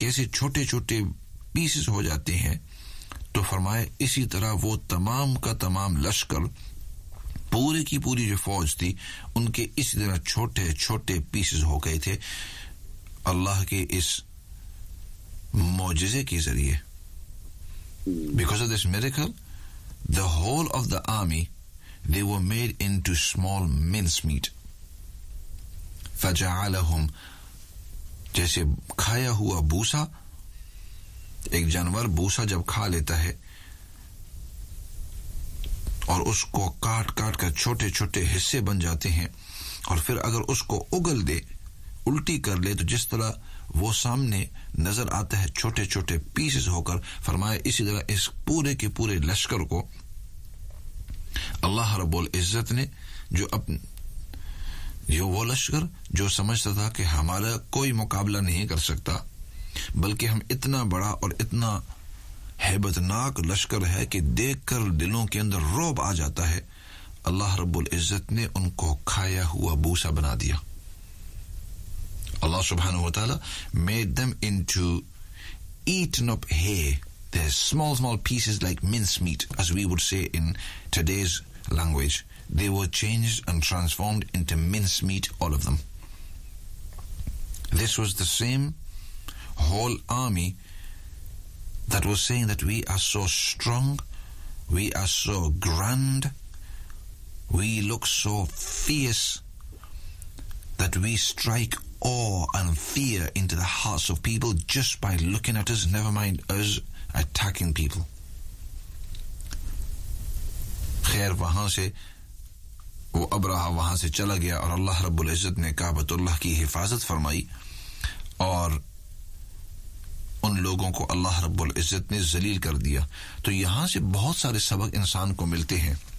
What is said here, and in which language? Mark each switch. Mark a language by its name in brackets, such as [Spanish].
[Urdu] جیسے چھوٹے چھوٹے پیسز ہو جاتے ہیں تو فرمائے اسی طرح وہ تمام کا تمام لشکر پورے کی پوری جو فوج تھی ان کے اسی طرح چھوٹے چھوٹے پیسز ہو گئے تھے اللہ کے اس معجزے کے ذریعے. [English] Because of this miracle, the whole of the army, they were made into small mincemeat. [Arabic] فَجَعَلَهُمْ [Urdu] جیسے کھایا ہوا بوسا, ایک جانور بوسا جب کھا لیتا ہے اور اس کو کاٹ کاٹ کر چھوٹے چھوٹے حصے بن جاتے ہیں اور پھر اگر اس کو اگل دے, الٹی کر لے, تو جس طرح وہ سامنے نظر آتا ہے چھوٹے چھوٹے پیسز ہو کر, فرمایا اسی طرح اس پورے کے پورے لشکر کو اللہ رب العزت نے جو جو وہ لشکر جو سمجھتا تھا کہ ہمارا کوئی مقابلہ نہیں کر سکتا بلکہ ہم اتنا بڑا اور اتنا ہیبت ناک لشکر ہے کہ دیکھ کر دلوں کے اندر رعب آ جاتا ہے, اللہ رب العزت نے ان کو کھایا ہوا بوسا بنا دیا. [English] Allah subhanahu wa ta'ala made them into eaten up hay. They're small, small pieces like mincemeat, as we would say in today's language. They were changed and transformed into mincemeat, all of them. This was the same whole army that was saying that we are so strong, we are so grand, we look so fierce, that we strike awe and fear into the hearts of people just by looking at us, never mind us attacking people. [Urdu] خیر وہاں سے وہ ابراہ وہاں سے چلا گیا اور اللہ رب العزت نے کعبۃ اللہ کی حفاظت فرمائی اور ان لوگوں کو اللہ رب العزت نے ذلیل کر دیا. تو یہاں سے بہت سارے سبق انسان کو ملتے ہیں.